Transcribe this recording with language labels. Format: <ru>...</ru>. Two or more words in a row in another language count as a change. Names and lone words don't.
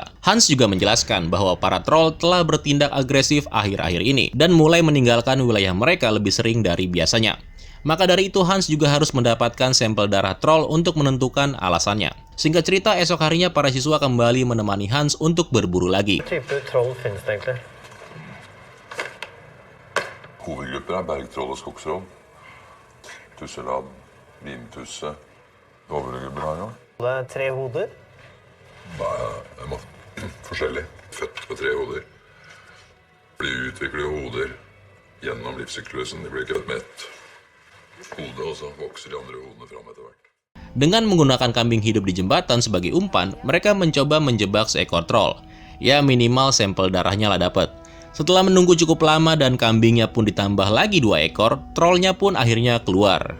<id>Hans juga menjelaskan bahwa para troll telah bertindak agresif akhir-akhir ini dan mulai meninggalkan wilayah mereka lebih sering dari biasanya. Maka dari itu Hans juga harus mendapatkan sampel darah troll untuk menentukan alasannya. Singkat cerita, esok harinya para siswa kembali menemani Hans untuk berburu lagi.</id> <no>Type troll finnes det egentlig? Hovedgrupper er bergtroll og skogstroll. Tusselad, vintusse. Hva var det grupper her, da? Det er 3 hoder. Nei, det er masse forskjellig. Født på 3 hoder. De utvikler hoder gjennom livssyklusen. De blir ikke født med ett hode, og så vokser de andre hodene fram etter hvert.</no> <id>Dengan menggunakan kambing hidup di jembatan sebagai umpan, mereka mencoba menjebak seekor troll. Ya minimal sampel darahnya lah dapat. Setelah menunggu cukup lama dan kambingnya pun ditambah lagi 2 ekor, trollnya pun akhirnya keluar.</id>